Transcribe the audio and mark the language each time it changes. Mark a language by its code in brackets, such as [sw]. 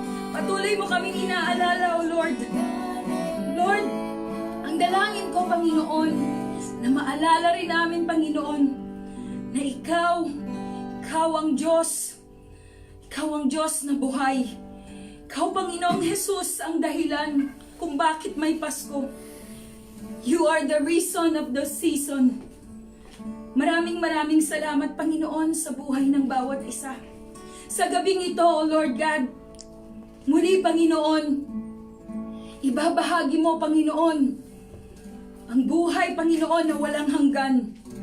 [tl] Patuloy mo kaming inaalala, O Lord. Lord, ang dalangin ko, Panginoon, na maalala rin namin, Panginoon, na Ikaw ang Diyos. Ikaw ang Diyos na buhay. Ikaw, Panginoong Jesus, ang dahilan kung bakit may Pasko. [en] You are the reason of the season. [tl] Maraming salamat, Panginoon, sa buhay ng bawat isa. Sa gabing ito, O Lord God, muli, Panginoon, ibabahagi mo, Panginoon, ang buhay, Panginoon, na walang hanggan.